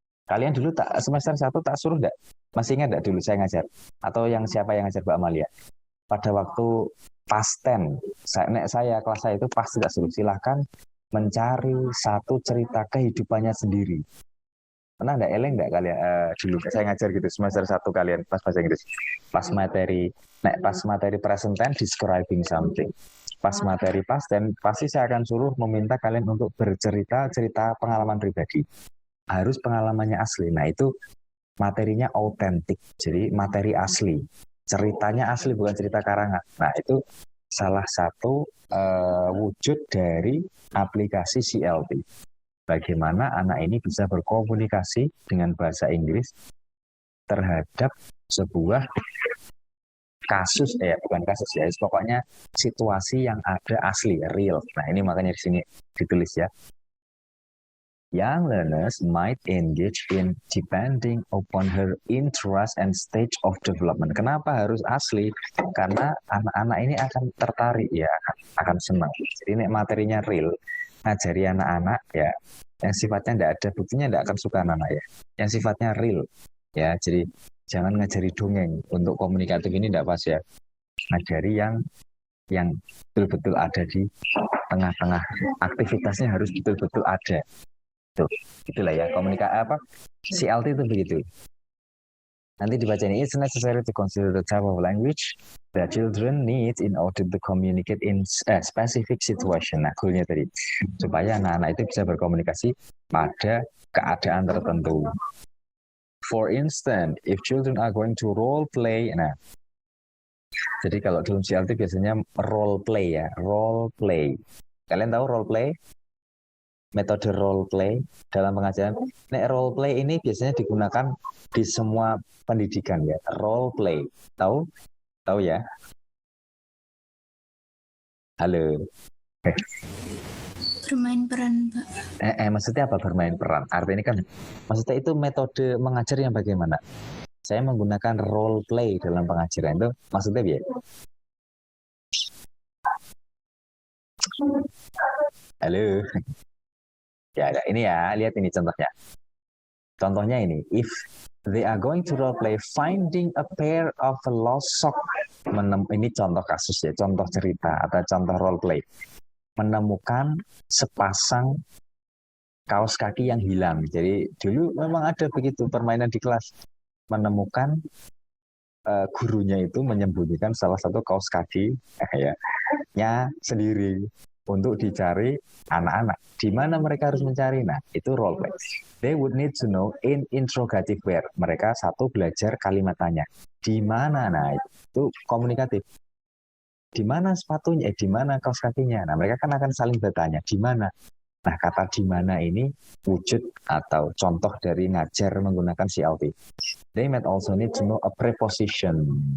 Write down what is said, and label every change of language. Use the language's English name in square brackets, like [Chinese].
[Indonesian] Kalian dulu semester 1 tak suruh enggak? Masih ingat enggak dulu saya ngajar? Atau siapa yang ngajar Mbak Amalia? Pada waktu pasten, saya kelas saya itu pasti tak suruh silahkan mencari satu cerita kehidupannya sendiri. Pernah enggak eleng enggak kalian dulu saya ngajar gitu semester 1 kalian pas bahasa Inggris. Pas materi present tense describing something. Pas materi past tense pasti saya akan suruh meminta kalian untuk bercerita pengalaman pribadi. Harus pengalamannya asli. Nah, itu materinya autentik. Jadi materi asli. Ceritanya asli bukan cerita karangan. Nah, itu salah satu wujud dari aplikasi CLT. Bagaimana anak ini bisa berkomunikasi dengan bahasa Inggris terhadap sebuah kasus, bukan kasus ya, pokoknya situasi yang ada asli, real. Nah, ini makanya di sini ditulis ya. [English] Young learners might engage in depending upon her interest and stage of development. [Indonesian] Kenapa harus asli? Karena anak-anak ini akan tertarik ya, akan senang. Jadi ini materinya real, ngajari anak-anak ya, yang sifatnya tidak ada buktinya tidak akan suka anak-anak ya. Yang sifatnya real ya, jadi jangan ngajari dongeng. Untuk komunikatif ini tidak pas ya. Ngajari yang betul-betul ada di tengah-tengah. Aktivitasnya harus betul-betul ada. Itulah ya CLT itu begitu. Nanti dibaca ini, [English] it's necessary to consider the type of language that children need in order to communicate in a specific situation. [Indonesian] Nah, goalnya tadi supaya anak-anak itu bisa berkomunikasi pada keadaan tertentu. [English] For instance, if children are going to role play, [Indonesian] nah, jadi kalau dalam CLT biasanya role play ya, role play. Kalian tahu role play? Metode role play dalam pengajaran. Role play ini biasanya digunakan di semua pendidikan ya. Role play. Tahu? Tahu ya? Halo. Bermain peran, Pak. Maksudnya apa bermain peran? Artinya kan maksudnya itu metode mengajar yang bagaimana? Saya menggunakan role play dalam pengajaran itu maksudnya ya? Halo. Ya, ini ya, lihat ini contohnya. Contohnya ini, [English] if they are going to role play finding a pair of lost sock. [Indonesian] Ini contoh kasus ya, contoh cerita atau contoh role play. Menemukan sepasang kaos kaki yang hilang. Jadi dulu memang ada begitu permainan di kelas. Menemukan gurunya itu menyembunyikan salah satu kaos kaki nya sendiri. Untuk dicari anak-anak. Di mana mereka harus mencari? Nah, itu role play. [English] They would need to know in interrogative where. [Indonesian] Mereka belajar kalimat tanya. Di mana? Nah, itu komunikatif. Di mana sepatunya? Di mana kaos kakinya? Nah, mereka kan akan saling bertanya. Di mana? Nah, kata di mana ini wujud atau contoh dari ngajar menggunakan CLT. [English] They might also need to know a preposition.